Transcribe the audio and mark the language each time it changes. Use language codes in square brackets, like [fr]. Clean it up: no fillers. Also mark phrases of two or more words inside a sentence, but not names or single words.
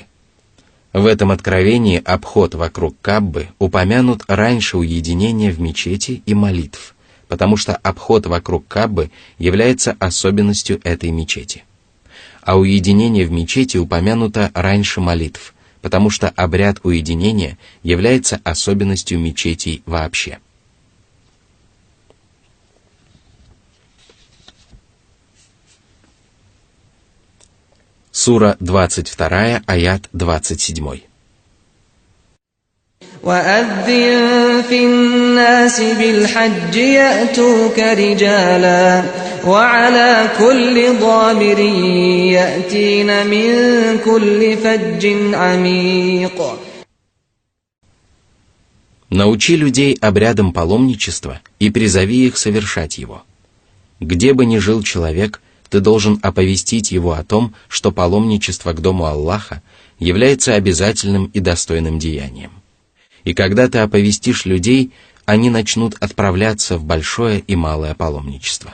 [ru] В этом откровении обход вокруг Каабы упомянут раньше уединения в мечети и молитв, потому что обход вокруг Каабы является особенностью этой мечети. А уединение в мечети упомянуто раньше молитв, потому что обряд уединения является особенностью мечетей вообще. Сура 22, аят 27. [ar] وَأَذِّن فِي النَّاسِ بِالْحَجِّ يَأْتُوكَ رِجَالًا وَعَلَى كُلِّ ضَامِرٍ يَأْتِينَ مِنْ كُلِّ فَجٍّ عَمِيقٍ. [ru] Научи людей обрядам паломничества и призови их совершать его. Где бы ни жил человек, ты должен оповестить его о том, что паломничество к дому Аллаха является обязательным и достойным деянием. И когда ты оповестишь людей, они начнут отправляться в большое и малое паломничество.